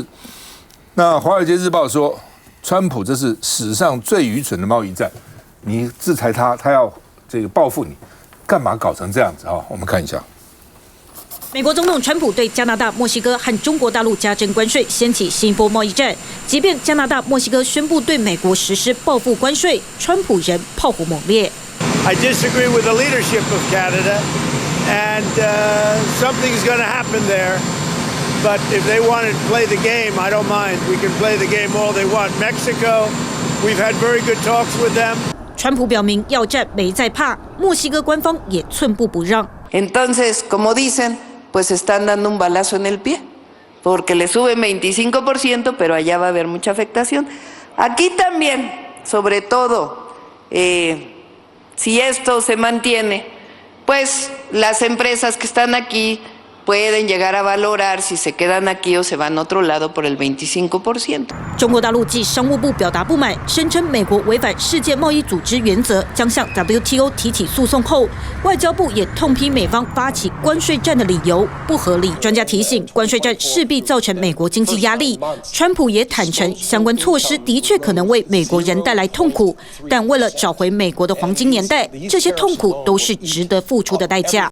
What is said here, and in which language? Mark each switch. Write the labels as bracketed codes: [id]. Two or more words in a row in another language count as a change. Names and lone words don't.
[zh] 那《华尔街日报》说，川普这是史上最愚蠢的贸易战，你制裁他，他要这个报复你，干嘛搞成这样子我们看一下。美国总统川普对加拿大、墨西哥和中国大陆加征关税，掀起新一波贸易战。即便加拿大、墨西哥宣布对美国实施报复关税，川普仍炮火猛烈。 [en] I disagree with the leadership of Canada, and something's going to happen there. But if they want to play the game, I don't mind. We can play the game all they want. Mexico, we've had very good talks with them. [zh] 川普表明要战没在怕，墨西哥官方也寸步不让。 [es] Entonces, como dicen, pues están dando un balazo en el pie, porque le suben 25%, pero allá va a haber mucha afectación. Aquí también, sobre todo, si esto se mantiene, pues las empresas que están aquí pueden llegar a valorar si se quedan aquí o se van a otro lado por el 25%。 [zh] 中国大陆继商务部表达不满，声称美国违反世界贸易组织原则，将向 WTO 提起诉讼后，外交部也痛批美方发起关税战的理由不合理。专家提醒，关税战势必造成美国经济压力。川普也坦诚，相关措施的确可能为美国人带来痛苦，但为了找回美国的黄金年代，这些痛苦都是值得付出的代价。